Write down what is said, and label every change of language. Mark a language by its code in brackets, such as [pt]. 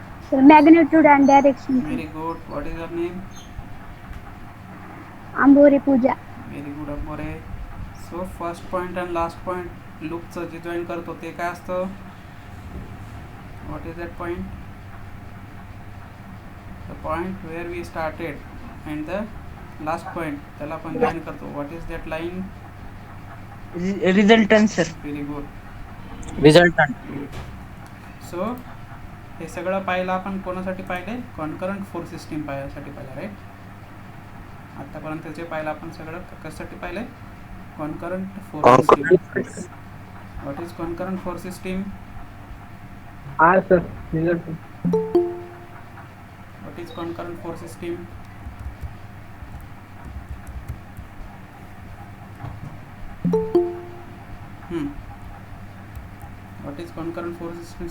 [en] Sir magnitude and direction. Very good. What is your name? [mr] आंबोरी Pooja. [en] Very good अपोरे. So first point and last point [mr] लूपचं जे join करतो ते काय असतं? [en] What is that point? The point where we started and the last point, [mr] त्याला आपण [en] join करतो. What is that line? Resultant sir. Very good. Resultant. [mr] So हे सगळं पाहिलं आपण कोणासाठी पाहिले? कॉन्करंट फोर्स सिस्टीम पाहायसाठी पाहिलं, राईट? आतापर्यंत जे पाहिलं आपण सगळं कशासाठी पाहिलं? [en] Concurrent force system. What is concurrent force system? R sir. Result. What is concurrent force system? What is concurrent force system?